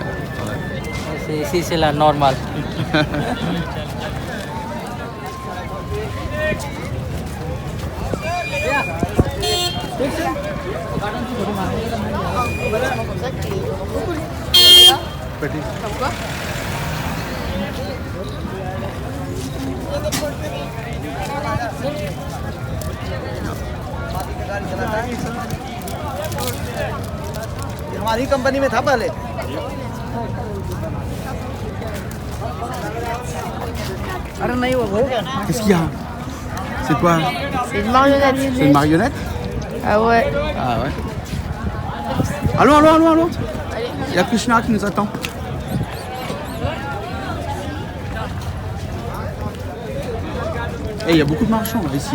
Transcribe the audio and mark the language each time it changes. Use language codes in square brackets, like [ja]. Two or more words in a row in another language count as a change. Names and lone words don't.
[fr] Ici, c'est la normale. Comme quoi? [hi] हमारी कंपनी में था पहले। अरे नहीं वो [fr] Qu'est-ce qu'il y a? C'est quoi? C'est une marionnette. C'est une marionnette? Ah ouais. Ah ouais. Allons. Allez. Il y a Krishna qui nous attend. Et il y a beaucoup de marchands là, ici.